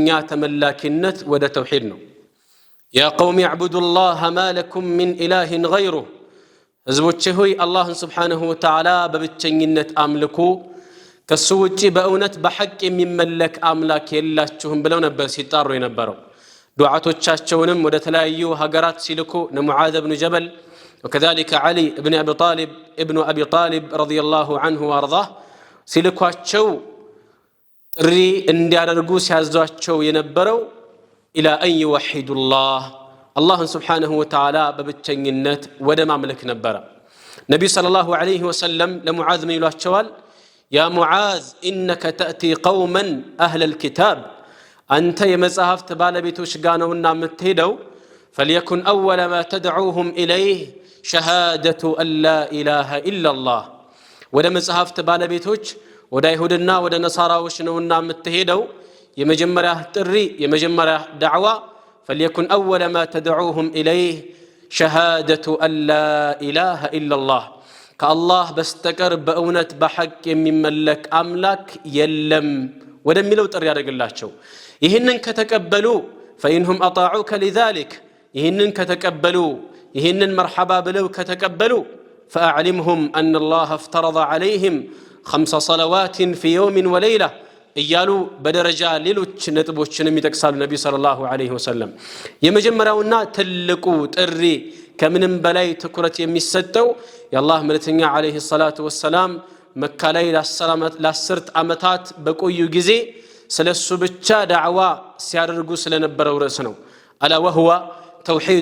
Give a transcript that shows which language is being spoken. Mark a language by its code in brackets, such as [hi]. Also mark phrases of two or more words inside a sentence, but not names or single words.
[am] ተመላኪነት ወደ ተውሂድ ነው። [ar] يا قوم اعبدوا الله ما لكم من إله غيره፣ [am] ህዝቦቼ ሆይ አላህን [ar] سبحانه وتعالى [am] በብቸኝነት አምልኩ፣ ከሱ ውጪ በእውነት በሐቅ የሚመለክ አምላክ የላችሁም ብለው ነበር ሲጣሩ የነበረው። ዱዓቶቻቸውንም ወደ ተለያዩ ሀገራት ሲልኩ ሙዓዝ ብን ጀበል [ar] وكذلك علي ابن أبي طالب رضي الله عنه وارضاه [am] ሲልኳቸው ጥሪ እንዲያደርጉ ሲያዟቸው የነበረው [ar] إلى أن يوحدوا الله الله سبحانه وتعالى [am] በብቸኝነት ወደ ማምለክ ነበር። ነብዩ [ar] صلى الله عليه وسلم [am] ለሙዓዝ ምን ይሏቸዋል? [ar] يا معاذ إنك تأتي قوما أهل الكتاب أنت [am] የመጽሐፍት ባለቤቶች ጋር ነውና የምትሄደው [ar] فليكن أول ما تدعوهم إليه شهادة أن لا إله إلا الله [am] ወደ መጽሐፍት ባለቤቶች ወደ አይሁድና ወደ ነሳራዎች ነውና የምትሄደው [ar] የመጀመሪያ ጥሪ የመጀመሪያ ዳዕዋ فليكن أول ما تدعوهم إليه شهادة أن لا إله إلا الله [am] ከአላህ በስተቀር በእውነት በሐቅ የሚመለክ አምላክ የለም ወደሚለው ጥሪ ያደርግላቸው። ይህንን ከተቀበሉ [ar] فإنهم أطاعوك لذلك [am] ይህንን ከተቀበሉ ይህንን መርሐባ ብለው ከተቀበሉ [ar] فأعلمهم أن الله افترض عليهم 5 صلوات في يوم وليلة [am] እያሉ በደረጃ ሌሎች ነጥቦችንም ይጠቅሳሉ ነብዩ [ar] صلى الله عليه وسلم። [am] የመጀመሪያውና ትልቁ ጥሪ ከምንም በላይ ትኩረት የሚሰጠው የአላህ መልእክተኛ [ar] عليه الصلاة والسلام [am] መካ ላይ ለ10 ዓመታት በቆዩ ጊዜ ስለሱ ብቻ ዳዕዋ ሲያደርጉ ስለነበረው ርዕስ ነው። [ar] ألا وهو توحيد